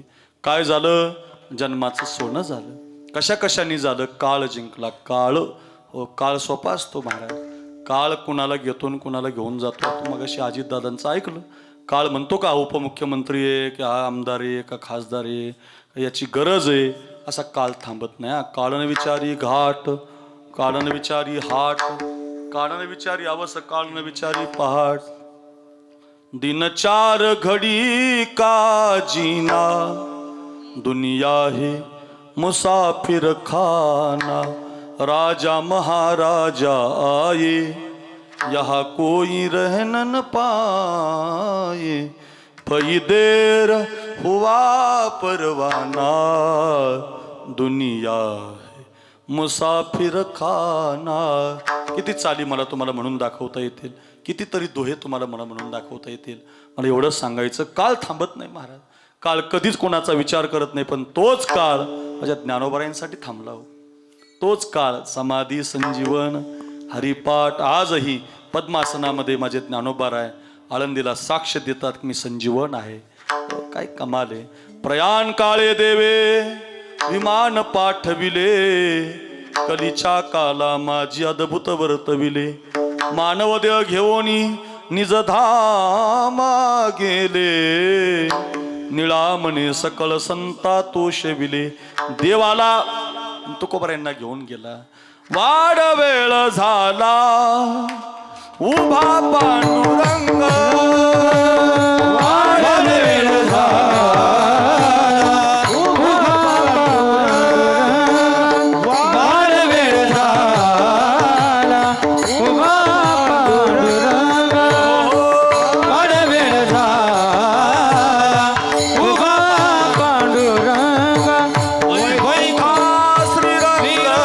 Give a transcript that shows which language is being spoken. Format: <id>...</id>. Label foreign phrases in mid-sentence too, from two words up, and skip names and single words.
<mr>काय झालं? जन्माचं सोनं झालं. कशा कशाने झालं? काळ जिंकला. काळ हो काळ सोपा असतो महाराज. काळ कुणाला घेतो आणि कुणाला घेऊन जातो. तू मग अशी अजितदादांचं ऐकलं. काळ म्हणतो का उपमुख्यमंत्री आहे की हा आमदार आहे का खासदार आहे याची गरज आहे असा काळ थांबत नाही. काळन विचारी घाट काळन विचारी हाट काळन विचारी आवस काळन विचारी पहाट</mr> <hi>दिन चार घडी का जीना दुनिया है मुसाफिर खाना राजा महाराजा आए यहाँ कोई रह न पाए पई देर हुआ परवाना दुनिया है मुसाफिर खाना.</hi> <mr>किती चाली मला तुम्हाला म्हणून दाखवता येतील. कितीतरी दोहे तुम्हाला मला म्हणून दाखवता येतील. मला एवढंच सांगायचं काळ थांबत नाही महाराज. काळ कधीच कोणाचा विचार करत नाही. पण तोच काळ माझ्या ज्ञानोबरायांसाठी थांबला हो. तोच काळ समाधी संजीवन हरिपाठ आजही पद्मासनामध्ये माझे ज्ञानोबाराय आळंदीला साक्ष देतात मी संजीवन आहे. काय कमाल आहे. प्रयाण काळे देवे विमान पाठविले कलीच्या काला माझी अद्भुत वर्तविले मानव देह घेऊन निज धामा गेले निळामणे सकल संता तोषविले. देवाला तुकोबरायांना घेऊन गेला. वाड वेळ झाला उभा पांडुरंग वाड वेळ झाला उभा पांडुरंग वाड वेळ झाला उभा पांडुरंग वाड वेळ झाला उभा पांडुरंग वैभा श्रीरंग</mr>